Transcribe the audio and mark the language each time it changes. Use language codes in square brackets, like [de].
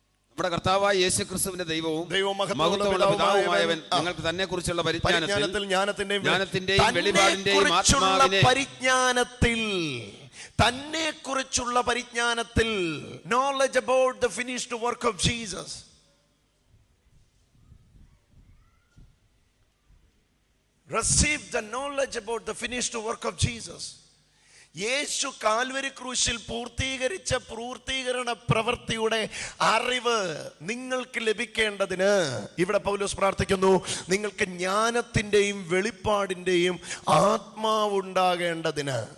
[ml] നമ്മുടെ കർത്താവായ യേശുക്രിസ്തുവിന്റെ ദൈവവും മഹത്വമുള്ള പിതാവുമായവൻ നിങ്ങൾക്ക് തന്നെ കുറിച്ചുള്ള പരിജ്ഞാനത്തിൽ ജ്ഞാനത്തിന്റെയും വെളിപാടിന്റെയും ആത്മാവിനെ പരിജ്ഞാനത്തിൽ തന്നെ കുറിച്ചുള്ള പരിജ്ഞാനത്തിൽ [en] Knowledge about the finished work of Jesus. Receive the knowledge about the finished work of Jesus. [ml] Yeshu Calvary ക്രൂശിൽ പൂർത്തീകരിച്ച പൂർത്തീകരണ പ്രവൃത്തിയുടെ അറിവ് നിങ്ങൾക്ക് ലഭിക്കേണ്ടതിന് ഇവിടെ പൗലോസ് പ്രാർത്ഥിക്കുന്നു, നിങ്ങൾക്ക് ജ്ഞാനത്തിന്റെയും വെളിപ്പാടിന്റെയും ആത്മാവുണ്ടാകേണ്ടതിന്.